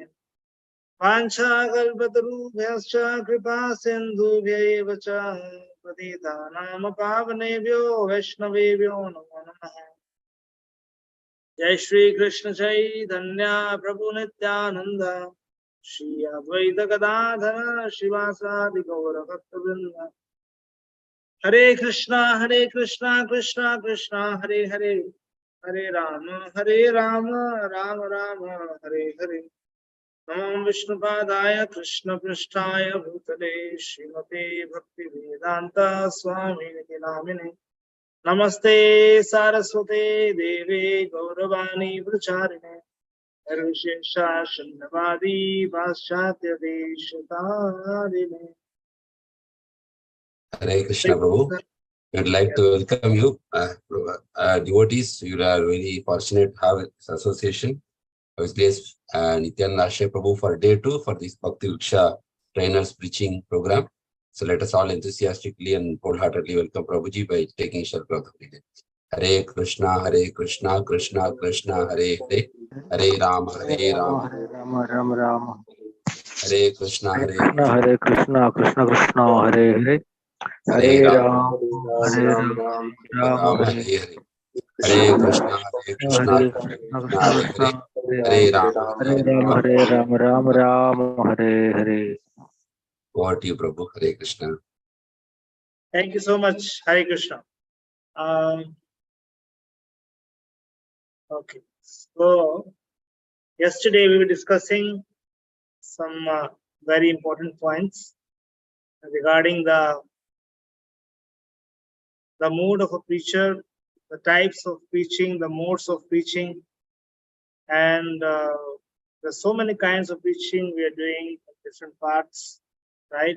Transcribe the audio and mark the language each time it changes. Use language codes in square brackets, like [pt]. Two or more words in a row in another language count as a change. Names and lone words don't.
[sa] वाञ्छाकल्पतरुभ्यश्च कृपा सिन्धुभ्यैव च पतितानां पावनेभ्यो वैष्णवेभ्यो नमो नमः। जय श्री कृष्ण चैतन्य प्रभु नित्यानंद श्री अद्वैत गदाधर श्रीवासादि गौर भक्तवृंद। हरे कृष्णा कृष्णा कृष्णा हरे हरे, हरे राम राम राम हरे हरे। नमो विष्णुपादाय कृष्ण पृष्ठाय भूतले श्रीमते भक्ति वेदांत स्वामी नामिने। नमस्ते सारस्वते देवे गौरवाणी प्रचारिणे निर्विशेषा शून्यवादी पाश्चात्य देशतारिणे। Hare Krishna, Prabhu. [en] I'd like to welcome you, devotees. You are very fortunate to have this association. I was blessed Nityanand Ashraya Prabhu for day 2 for this Bhakti Vriksha trainers preaching program. So let us all enthusiastically and wholeheartedly welcome Prabhuji by taking shelter of the meeting. [sa] Hare Krishna, Krishna Krishna, Hare Hare, Hare Rama, Ram Ram. Hare Krishna, Krishna, Hare Krishna, Krishna Krishna, Hare Hare, Hare Ram, Hare Ram, Hare Hare. Hare Krishna, Krishna Krishna, Hare Hare, Hare Rama, Hare Ram, Ram Ram, Hare Hare. [en] Over to you, Prabhu. [sa] Hare Krishna. [en] Thank you so much. [sa] Hare Krishna. [en] Okay, so yesterday we were discussing some very important points regarding the mood of a preacher, the types of preaching, the modes of preaching, and there's so many kinds of preaching we are doing in different parts, right?